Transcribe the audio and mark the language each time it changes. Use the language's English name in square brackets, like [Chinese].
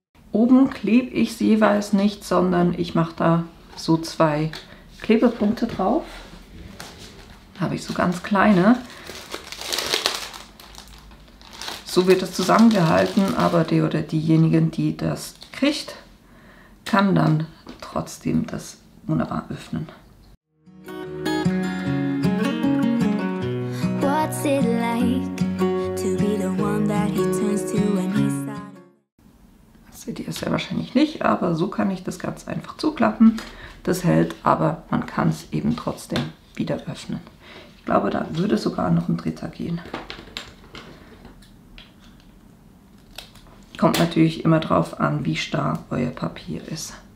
[German] Oben klebe ich sie jeweils nicht, sondern ich mache da so 2 Klebepunkte drauf. Da habe ich so ganz kleine. So wird es zusammengehalten, aber der oder diejenigen, die das kriegt, kann dann trotzdem das wunderbar öffnen. [English] What's it like to be the one that he turns to when he's sad? [German] Das seht ihr sehr wahrscheinlich nicht, aber so kann ich das ganz einfach zuklappen. Das hält, aber man kann es eben trotzdem wieder öffnen. Ich glaube, da würde sogar noch ein dritter gehen. Kommt natürlich immer drauf an, wie starr euer Papier ist.